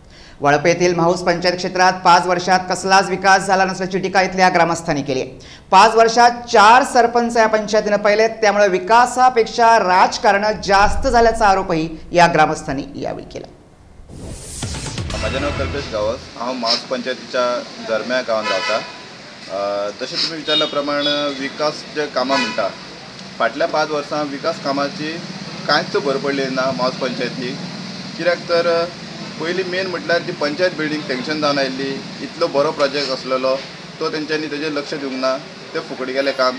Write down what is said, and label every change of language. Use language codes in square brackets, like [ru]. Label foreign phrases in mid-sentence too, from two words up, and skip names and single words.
[mr] वळप येथील म्हाऊस पंचायत क्षेत्रात 5 वर्षात कसलाच विकास झाला नसल्याची टीका इथल्या ग्रामस्थांनी केली आहे। 5 वर्षात 4 सरपंच या पंचायतीने पाहिलेत, त्यामुळे विकासापेक्षा राजकारण जास्त झाल्याचा आरोपही या ग्रामस्थांनी यावेळी केला। [kok] माझे नाव कल्पेश गावस, हांव म्हाऊस पंचायतीच्या जरम्या गांवांत रावता। तशें तुमी विचारल्या प्रमाणे विकास जे कामां म्हणटा फाटल्या 5 वर्सां विकास कामाची कांयच भर पडली ना म्हाऊस पंचायतीक। कित्याक तर पयलीं मेन म्हटल्यार ती पंचायत [en] building sanction [kok] जावन आयिल्ली, इतलो बरो प्रोजेक्ट आसलेलो तो तेंच्यांनी तेजेर लक्ष दिवंक ना, ते फुकट गेलें काम।